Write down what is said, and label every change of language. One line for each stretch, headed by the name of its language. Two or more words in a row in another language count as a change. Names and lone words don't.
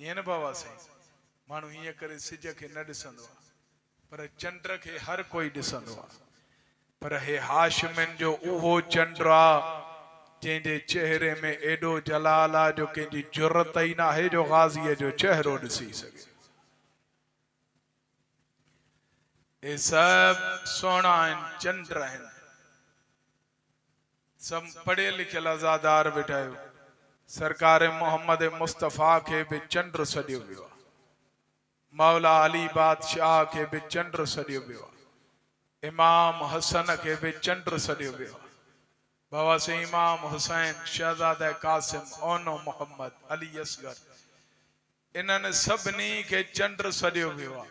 Sindhi: ईअं न बाबा साईं, माण्हू हीअं करे सिज खे न ॾिसंदो आहे पर चंड खे हर कोई ॾिसंदो आहे। पर हे हाशिमिन जो उहो चंड आहे जंहिंजे चेहरे में एॾो जलाल आहे जो कंहिंजी जुरत ई न आहे जो गाज़ीअ जो चेहरो ॾिसी सघे। ये सब सोना आहिनि, चंड आहिनि। सब पढ़ियल लिखियल आज़ादार वेठा आहियो। सरकार मोहम्मद मुस्तफ़ा के भी चंड सॾियो वियो आहे। मौला अली बादशाह के भी चंड सॾियो वियो आहे। इमाम हसन के भी चंड सॾियो वियो आहे। बाबा से इमाम हुसैन, शहजादा कासिम, ओनो मोहम्मद, अली असगर, इन्हनि सभिनी खे चंड सॾियो वियो आहे।